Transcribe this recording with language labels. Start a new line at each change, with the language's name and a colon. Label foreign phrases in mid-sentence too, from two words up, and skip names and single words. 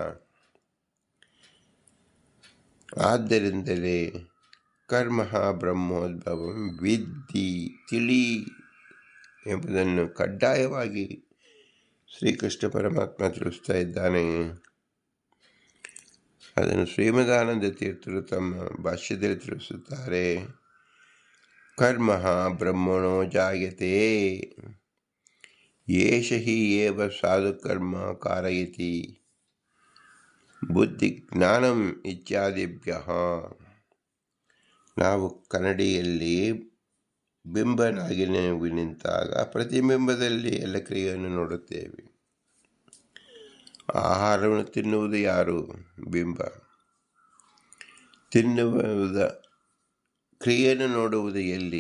Kannada: ಆದ್ದರಿಂದಲೇ
Sanskrit: ಕರ್ಮ ಬ್ರಹ್ಮೋದ್ಭವಂ ವಿದ್ಧಿ,
Kannada: ತಿಳಿ ಎಂಬುದನ್ನು ಕಡ್ಡಾಯವಾಗಿ ಶ್ರೀಕೃಷ್ಣ ಪರಮಾತ್ಮ ತಿಳಿಸ್ತಾ ಇದ್ದಾನೆ. ಅದನ್ನು ಶ್ರೀಮದಾನಂದ ತೀರ್ಥರು ತಮ್ಮ ಭಾಷ್ಯದಲ್ಲಿ ತಿಳಿಸುತ್ತಾರೆ.
Sanskrit: ಕರ್ಮ ಬ್ರಹ್ಮಣೋ ಜಾಯತೆ ಯೇಷ ಹಿ ಏವ ಸಾಧುಕರ್ಮ ಕಾರಯತಿ ಬುದ್ಧಿ ಜ್ಞಾನಂ ಇತ್ಯಾದಿಭ್ಯ.
Kannada: ನಾವು ಕನ್ನಡಿಯಲ್ಲಿ ಬಿಂಬನಾಗಿ ನಿಂತಾಗ ಪ್ರತಿಬಿಂಬದಲ್ಲಿ ಎಲ್ಲ ಕ್ರಿಯೆಯನ್ನು ನೋಡುತ್ತೇವೆ. ಆಹಾರವನ್ನು ತಿನ್ನುವುದು ಯಾರು? ಬಿಂಬ. ತಿನ್ನುವುದ ಕ್ರಿಯೆಯನ್ನು ನೋಡುವುದು ಎಲ್ಲಿ?